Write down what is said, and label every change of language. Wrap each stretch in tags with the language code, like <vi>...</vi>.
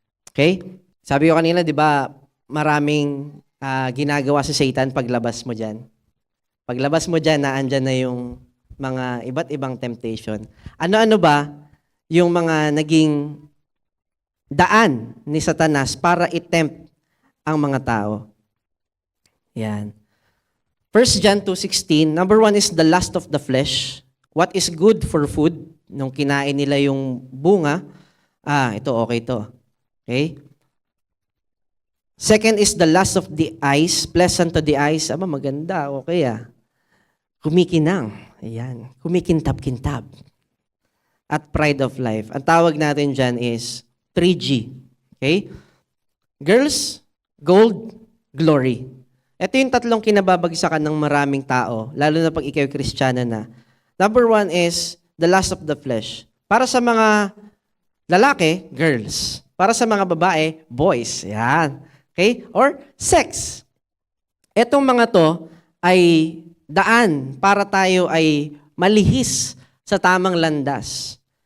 <tl>Okay? Sabi ko kanina, di ba, maraming ginagawa si Satan paglabas mo dyan. Paglabas mo dyan, naandyan na yung mga iba't ibang temptation. Ano-ano ba yung mga naging daan ni Satanas para i-tempt ang mga tao? Yan.</tl> <en>1 John 2:16, number 1 is the lust of the flesh. What is good for food?</en> <tl>Nung kinain nila yung bunga, ito okay to. Okay?</tl> <en>Second is the lust of the eyes, pleasant to the eyes.</en> <tl>Maganda, okay Kumikinang. Ayan. Kumikintab-kintab. At</tl> <en>pride of life.</en> <tl>Ang tawag natin dyan is 3G. Okay?</tl> <en>Girls, gold, glory.</en> <tl>Ito yung tatlong kinababagsakan ng maraming tao, lalo na pag ikaw Kristiyano na.</tl> <en>Number 1 is the lust of the flesh.</en> <tl>Para sa mga lalaki, girls. Para sa mga babae, boys. Yan. Okay? Or sex. Etong mga to ay daan para tayo ay malihis sa tamang landas.</tl>